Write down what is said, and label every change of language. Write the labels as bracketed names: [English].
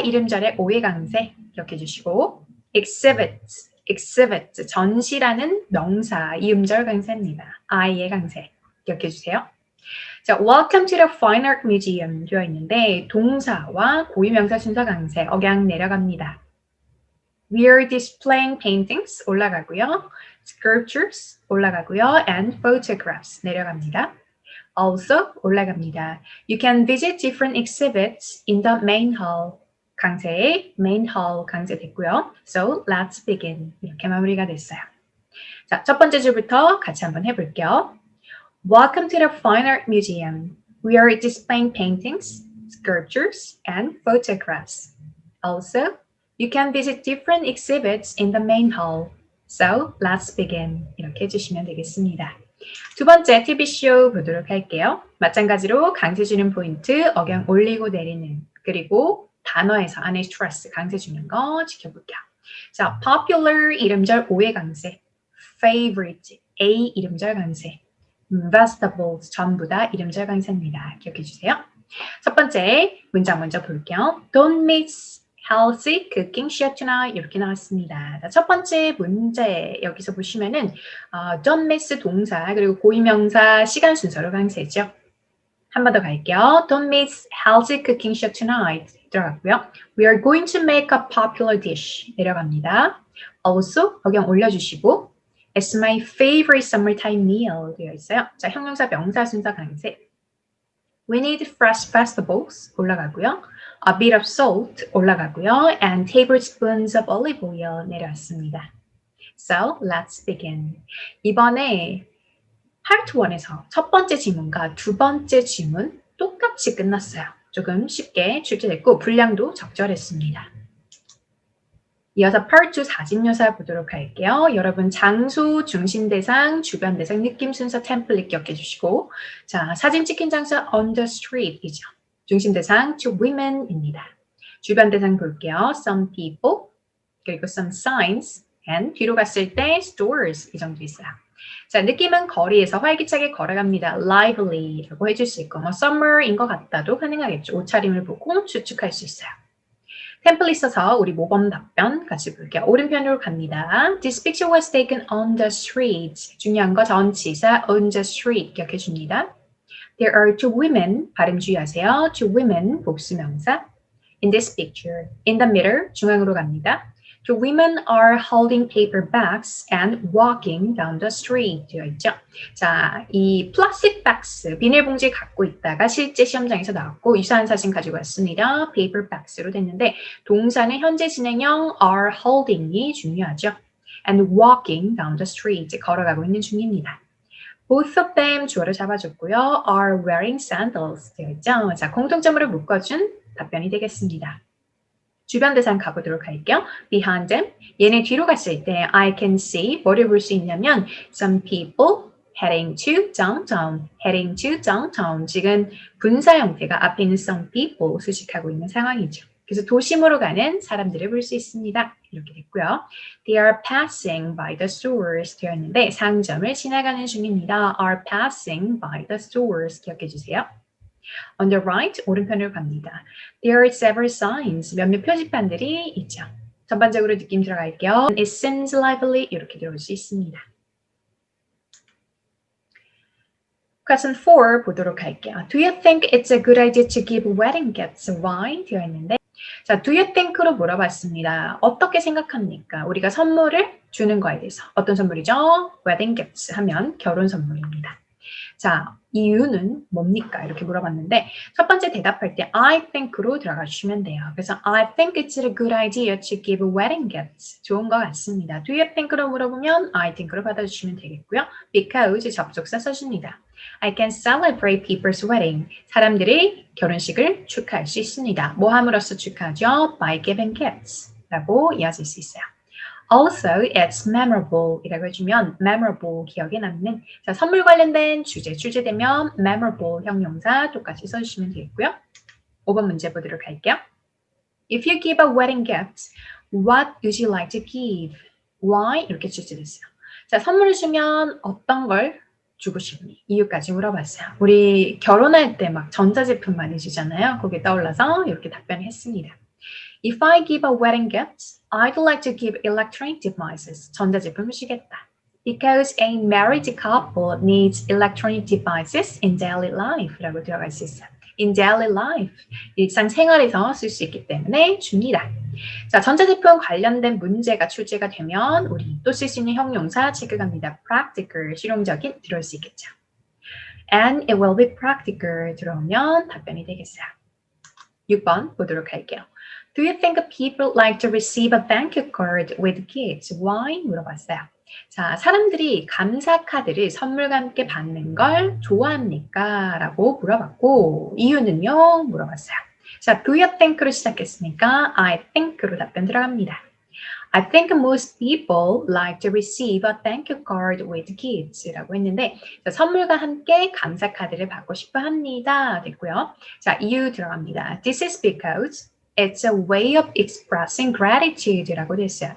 [Korean] 이름절의 O의 강세 기억해 주시고 exhibit, 전시라는 명사, 이음절 강세입니다. I의 강세 기억해 주세요. 자, [English] welcome to the Fine Art Museum [Korean] 되어 있는데 동사와 고유명사 순서 강세, 억양 내려갑니다. [English] We are displaying paintings [Korean] 올라가고요. [English] Sculptures [Korean] 올라가고요. [English] And photographs [Korean] 내려갑니다. [English] Also [Korean] 올라갑니다. [English] You can visit different exhibits in the main hall. [Korean] 강세의 [English] main hall [Korean] 강세됐고요. [English] So let's begin. [Korean] 이렇게 마무리가 됐어요. 자, 첫 번째 줄부터 같이 한번 해볼게요. [English] Welcome to the Fine Art Museum. We are displaying paintings, sculptures, and photographs. Also, you can visit different exhibits in the main hall. So let's begin. [Korean] 이렇게 해주시면 되겠습니다. 두 번째 TV쇼 보도록 할게요. 마찬가지로 강세 주는 포인트, 억양 올리고 내리는 그리고 단어에서 안에 stress 강세 주는 거 지켜볼게요. 자, popular 이름절 O의 강세, favorite A 이름절 강세, vegetables 전부 다 이름절 강세입니다. 기억해 주세요. 첫 번째 문장 먼저 볼게요. [English] Don't miss healthy cooking show tonight [Korean] 이렇게 나왔습니다. 첫 번째 문제 여기서 보시면은 [English] don't miss [Korean] 동사 그리고 고유명사 시간 순서로 강세죠. 한 번 더 갈게요. [English] Don't miss healthy cooking show tonight [Korean] 들어갔고요. [English] We are going to make a popular dish [Korean] 내려갑니다. [English] Also [Korean] 억양 올려주시고 [English] It's my favorite summertime meal [Korean] 되어 있어요. 자, 형용사 명사 순서 강세. [English] We need fresh vegetables [Korean] 올라가고요. [English] A bit of salt 올라가고요. And tablespoons of olive oil [Korean] 내려왔습니다. [English] So let's begin. [Korean] 이번에 Part 1에서 첫 번째 지문과 두 번째 지문 똑같이 끝났어요. 조금 쉽게 출제됐고 분량도 적절했습니다. 이어서 Part 2 사진묘사 보도록 할게요. 여러분 장소, 중심 대상, 주변 대상, 느낌 순서 템플릿 기억해 주시고 자, 사진 찍힌 장소 [English] on the street [Korean] 이죠. 중심 대상 [English] to women [Korean] 입니다. 주변 대상 볼게요. [English] Some people, [Korean] 그리고 [English] some signs, and [Korean] 뒤로 갔을 때 stores 이 정도 있어요. 자, 느낌은 거리에서 활기차게 걸어갑니다. lively라고 해줄 수 있고 뭐 summer인 것 같다도 가능하겠죠. 옷차림을 보고 추측할 수 있어요. 템플릿 써서 우리 모범 답변 같이 볼게요. 오른편으로 갑니다. [English] This picture was taken on the street. [Korean] 중요한 거 전치사 [English] on the street [Korean] 기억해 줍니다. [English] There are two women. [Korean] 발음 주의하세요. [English] Two women [Korean] 복수명사. [English] In this picture. In the middle. [Korean] 중앙으로 갑니다. [English] Two women are holding paper bags and walking down the street [Korean] 되어 있죠. 자, 이 플라스틱 박스, 비닐봉지 갖고 있다가 실제 시험장에서 나왔고 유사한 사진 가지고 왔습니다. paper bags로 됐는데 동사는 현재 진행형 [English] are holding [Korean] 이 중요하죠. [English] And walking down the street, [Korean] 걸어가고 있는 중입니다. [English] Both of them [Korean] 주어를 잡아줬고요. [English] are wearing sandals [Korean] 되어 있죠. 자, 공통점으로 묶어준 답변이 되겠습니다. 주변 대상 가보도록 할게요. [English] Behind them. [Korean] 얘네 뒤로 갔을 때 [English] I can see [Korean] 뭐를 볼 수 있냐면 [English] some people heading to downtown, heading to downtown. [Korean] 지금 분사 형태가 앞에 있는 some people 수식하고 있는 상황이죠. 그래서 도심으로 가는 사람들을 볼 수 있습니다. 이렇게 됐고요. [English] They are passing by the stores [Korean] 되었는데 상점을 지나가는 중입니다. [English] are passing by the stores [Korean] 기억해 주세요. [English] On the right, [Korean] 오른편으로 갑니다. [English] There are several signs, [Korean] 몇몇 표지판들이 있죠. 전반적으로 느낌 들어갈게요. [English] It seems lively [Korean] 이렇게 들어올 수 있습니다. Question 4 보도록 할게요. [English] Do you think it's a good idea to give wedding gifts? Why? [Korean] 되어 있는데 자, [English] do you think [Korean] 로 물어봤습니다. 어떻게 생각합니까? 우리가 선물을 주는 거에 대해서. 어떤 선물이죠? [English] wedding gifts [Korean] 하면 결혼 선물입니다. 자, 이유는 뭡니까? 이렇게 물어봤는데 첫 번째 대답할 때 [English] I think [Korean] 로 들어가 주시면 돼요. [English] 그래서 I think it's a good idea to give wedding gifts. [Korean] 좋은 것 같습니다. [English] Do you think [Korean] 로 물어보면 [English] I think [Korean] 로 받아주시면 되겠고요. Because 접속사 써줍니다. [English] I can celebrate people's wedding. [Korean] 사람들이 결혼식을 축하할 수 있습니다. 뭐 함으로써 축하하죠? [English] By giving gifts [Korean] 라고 이어질 수 있어요. [English] Also, it's memorable [Korean] 이라고 해주면 memorable 기억에 남는 자, 선물 관련된 출제되면 memorable 형용사 똑같이 써주시면 되겠고요. 5번 문제 보도록 할게요. [English] If you give a wedding gift, what would you like to give? Why? [Korean] 이렇게 출제됐어요. 자, 선물을 주면 어떤 걸 주고 싶니? 이유까지 물어봤어요. 우리 결혼할 때 막 전자제품 많이 주잖아요. 거기에 떠올라서 이렇게 답변을 했습니다. [English] If I give a wedding gift, I'd like to give electronic devices. [Korean] 전자제품을 주겠다. [English] Because a married couple needs electronic devices in daily life. [Korean] 라고 들어갈 수 있어요. [English] In daily life. [Korean] 일상생활에서 쓸 수 있기 때문에 줍니다. 자, 전자제품 관련된 문제가 출제가 되면 우리 또 쓸 수 있는 형용사 체크갑니다. Practical, 실용적인 들어올 수 있겠죠. [English] And it will be practical [Korean] 들어오면 답변이 되겠어요. 6번 보도록 할게요. [English] Do you think people like to receive a thank you card with gifts? Why? [Korean] 물어봤어요. 자, 사람들이 감사 카드를 선물과 함께 받는 걸 좋아합니까? 라고 물어봤고 이유는요? 물어봤어요. 자, [English] do you think [Korean] 로 시작했으니까 [English] I think [Korean] 로 답변 들어갑니다. [English] I think most people like to receive a thank you card with gifts [Korean] 라고 했는데 자, 선물과 함께 감사 카드를 받고 싶어 합니다. 됐고요. 자, 이유 들어갑니다. [English] This is because it's a way of expressing gratitude [Korean] 라고 됐어요.